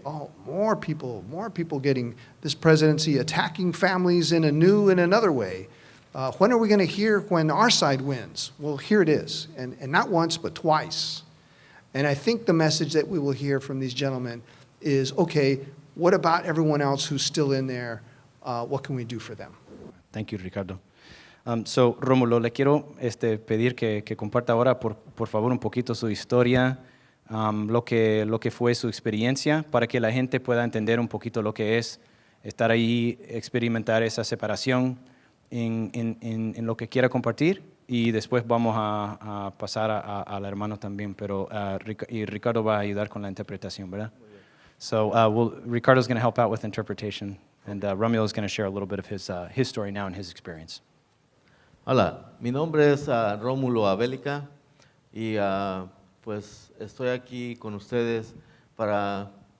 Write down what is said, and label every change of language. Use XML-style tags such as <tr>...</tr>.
<en>Oh, more people getting this presidency attacking families in a new and another way. When are we going to hear when our side wins? Well, here it is, and not once, but twice. And I think the message that we will hear from these gentlemen is, okay, what about everyone else who's still in there? What can we do for them? Thank you, Ricardo.</en> <es>So, Romulo, le quiero pedir que comparta ahora, por favor, un poquito su historia, lo que fue su experiencia, para que la gente pueda entender un poquito lo que es estar ahí, experimentar esa separación en lo que quiera compartir, y después vamos a pasar al hermano también, pero y Ricardo va a ayudar con la interpretación, ¿verdad?</es> <en>So Ricardo's going to help out with interpretation, and Romulo is going to share a little bit of his story now and his experience.</en> <es>Hola, mi nombre es Romulo Avelica y pues estoy aquí con ustedes para</es>